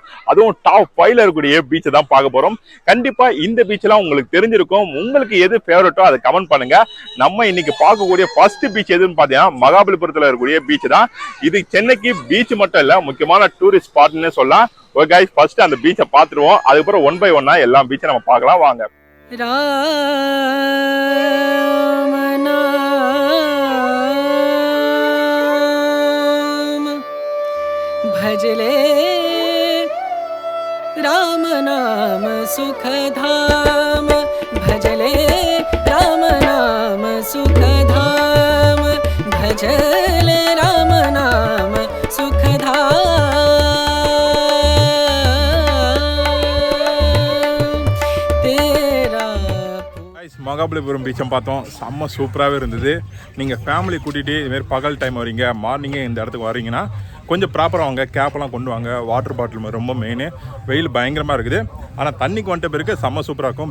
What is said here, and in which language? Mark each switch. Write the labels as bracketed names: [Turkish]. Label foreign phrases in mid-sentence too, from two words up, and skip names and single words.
[Tamil] அதுவும் டாப் 5ல இருக்கக்கூடிய பீச்சை தான் பார்க்க போறோம். கண்டிப்பா இந்த பீச்லாம் உங்களுக்கு தெரிஞ்சிருக்கும். உங்களுக்கு எது ஃபேவரட்டோ அதை கமெண்ட் பண்ணுங்க. நம்ம இன்னைக்கு பார்க்கக்கூடிய [English] first beach [Tamil] எதுன்னு பாத்தீங்கன்னா மகாபலிபுரத்துல இருக்கக்கூடிய பீச் தான். இது சென்னைக்கு பீச் மட்டும் இல்ல, முக்கியமான [English] tourist spotனு [Tamil] சொல்லலாம். [English] okay guys, [Tamil] ஃபர்ஸ்ட் அந்த பீச்சை பார்த்துருவோம். அதுக்கப்புறம் [English] one by oneனா [Tamil] எல்லா பீச்சை நம்ம பார்க்கலாம் வாங்க. [Hindi] भजले राम नाम सुख धाम, भजले राम नाम सुख धाम, भजले राम नाम सुख धाम तेरा. [Tamil] மகாபலிபுரம் பீச்சை பார்த்தோம். செம்ம சூப்பராகவே இருந்தது. நீங்கள் ஃபேமிலி கூட்டிகிட்டு இதுமாரி பகல் டைம் வரீங்க, மார்னிங்கே இந்த இடத்துக்கு வரீங்கன்னா கொஞ்சம் ப்ராப்பராக வாங்க, கேப்பெல்லாம் கொண்டு வாங்க. [English] water bottle [Tamil] ரொம்ப மெயின். வெயில் பயங்கரமாக இருக்குது, ஆனால் தண்ணிக்கு வந்துட்ட பிறகு செம்ம சூப்பராக இருக்கும்.